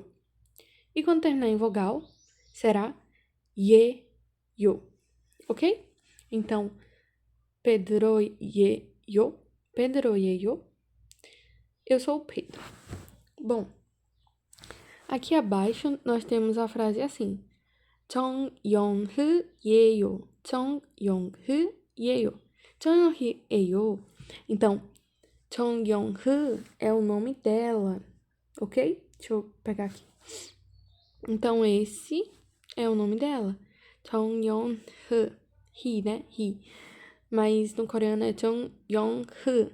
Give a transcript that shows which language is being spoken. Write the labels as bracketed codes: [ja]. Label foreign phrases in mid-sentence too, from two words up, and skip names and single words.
[pt] E quando terminar em vogal, será ye, yo. Ok? Então, Pedroyeyo. Pedroyeyo. Eu sou o Pedro. Bom, aqui abaixo nós temos a frase assim. [ko] 정영흐 예요. 정영흐 예요. 정영흐 예요. [pt] Então, 정영흐 é o nome dela, ok? Deixa eu pegar aqui. Então, esse é o nome dela. 정영흐. He, né? He. Mas no coreano é 정영흐.